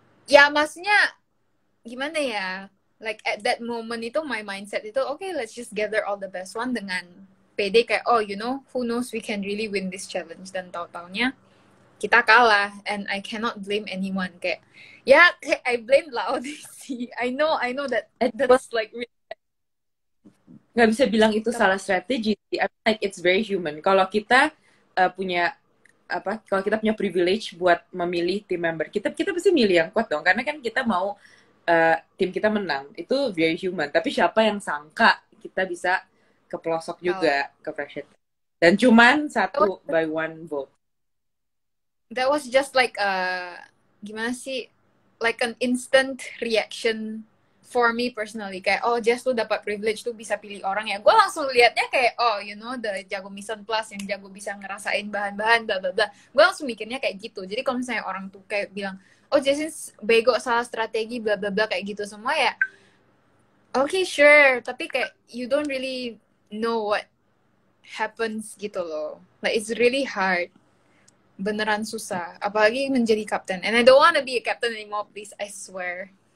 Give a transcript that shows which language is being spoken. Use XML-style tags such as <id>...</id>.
<id>Ya maksudnya gimana ya,</id> <en>like at that moment itu my mindset itu, okay, let's just gather all the best one</en> <id>dengan pede kayak,</id> <en>oh you know, who knows, we can really win this challenge.</en> <id>Dan tahu-taunya kita kalah,</id> <en>and I cannot blame anyone. Kayak, ya, I blame La Odyssey. I know that that's like really...</en> <id>Nggak bisa bilang itu salah strategi.</id> <en>I mean, like it's very human.</en> <id>Kalau kita punya kalau kita punya privilege buat memilih tim member, kita pasti milih yang kuat dong, karena kan kita mau tim kita menang. Itu</id> <en>very human.</en> <id>Tapi siapa yang sangka kita bisa ke pelosok juga, ke pressure. Dan cuman satu</id> <en>by one vote. That was just like</en> <id>gimana sih,</id> <en>like an instant reaction for me personally.</en> <id>Kayak, oh Jess tuh dapat privilege tuh bisa pilih orang ya. Gue langsung liatnya kayak,</id> <en>oh you know, the jago mission plus,</en> <id>yang jago bisa ngerasain bahan-bahan bla bla bla. Gue langsung mikirnya kayak gitu. Jadi kalau misalnya orang tuh kayak bilang, oh Jessin bego, salah strategi bla bla bla kayak gitu semua ya,</id> <en>okay sure,</en> <id>tapi kayak</id> <en>you don't really know what happens</en> <id>gitu loh.</id> <en>Like it's really hard.</en> <id>Beneran susah, apalagi menjadi kapten.</id> <en>And I don't want to be a captain anymore, please, I swear.</en>